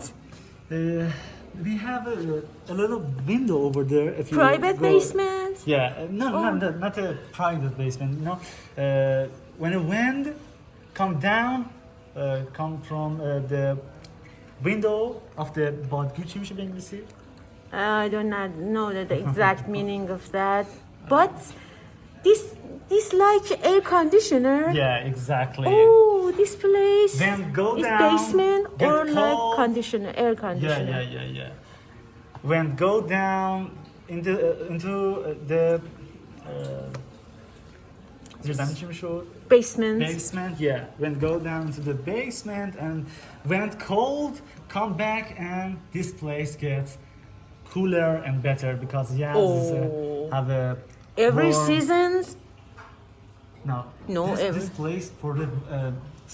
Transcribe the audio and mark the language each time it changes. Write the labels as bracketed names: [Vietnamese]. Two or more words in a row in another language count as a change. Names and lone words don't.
[English] We have a little window over there. If you Private go. basement? Yeah, not a private basement. No, when a wind come down, come from the window of the [Persian] بادگیر چی میشه به انگلیسی؟ [English] I do not know the exact meaning of that. But this like air conditioner. Yeah, exactly. Oh, this place Then go is down, basement get or like cold. conditioner, air conditioner. Yeah. When go down into the [Persian] زیردمین چی میشد؟ [English] Basement, yeah. When go down into the basement and when cold, come back and this place gets cooler and better because have a Every warm- seasons? No, every. this place for the summer season.